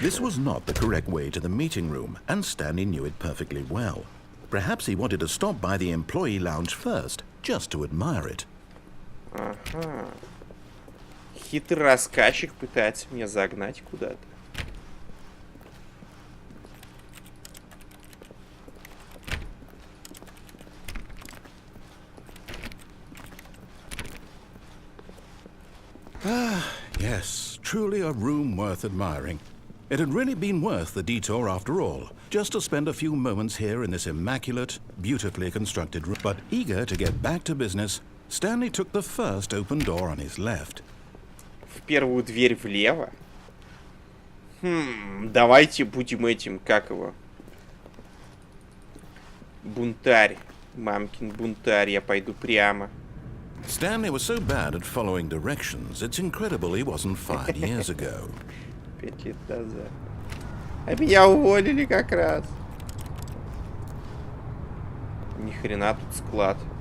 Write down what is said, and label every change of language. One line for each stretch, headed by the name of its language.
English: This was not the correct way to the meeting room, and Stanley knew it perfectly well. Perhaps he wanted to stop by the employee lounge first, just to admire it.
Russian: Ага. Хитрый рассказчик пытается меня загнать куда-то.
English: Yes, truly a room worth admiring. It had really been worth the detour after all, just to spend a few moments here in this immaculate, beautifully constructed room. But eager to get back to business, Stanley took the first open door on his left.
Russian: В первую дверь влево? Давайте будем этим, как его? Бунтарь. Мамкин бунтарь, я пойду прямо.
English: Stanley was so bad at following directions, it's incredible he wasn't 5 years ago.
Russian: 5 лет назад. А меня уволили как раз. Ни хрена тут склад.